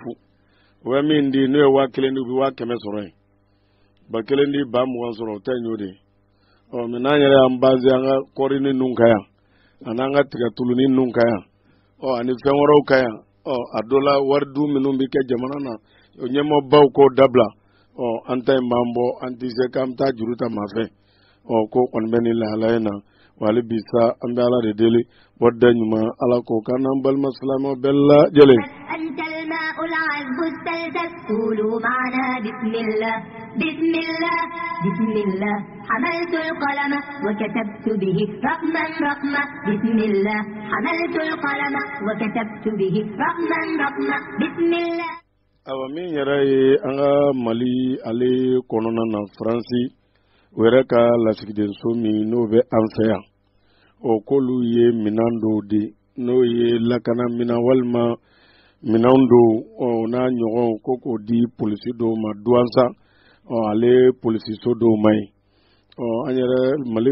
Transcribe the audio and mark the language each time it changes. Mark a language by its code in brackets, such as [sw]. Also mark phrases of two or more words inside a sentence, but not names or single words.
[bm] fu u bɛ min di n'o ye 1000 di u bɛ 500 sɔrɔ yen 1000 di 20 sɔrɔ o tɛ ɲ'o de mais n'an yɛrɛ y'an base an ka kɔɔri ni ninnu kan yan ani an ka tigatulu ni ninnu kan yan ani fɛn wɛrɛw kan yan a dɔ la wari du minnu bɛ kɛ jamana na ɲɛmɔgɔbaw k'o dabila an ta in b'an bɔ an tɛ se k'an bɛ taa juru ta maa fɛ ko kɔni bɛ nin lahalaya na wali bi sa an bɛ Ala de deli wadda ɲuman Ala k'o kan n'an balima silamɛw bɛɛ lajɛlen. [ar] قولوا معنا بسم الله بسم الله بسم الله حملت القلم وكتبت به رقما رقما بسم الله حملت القلم وكتبت به رقما رقما بسم الله [bm] min yɛrɛ ye an ka Mali ale kɔnɔna na Faransi o yɛrɛ ka lasigidenso min n'o bɛ an fɛ yan k'olu ye minɛn dɔw di n'o ye lakana minɛn walima minɛnw dɔw n'a ɲɔgɔnw ko k'o di polisi dɔw ma douansa ale polisiso dɔw ma ye an yɛrɛ Mali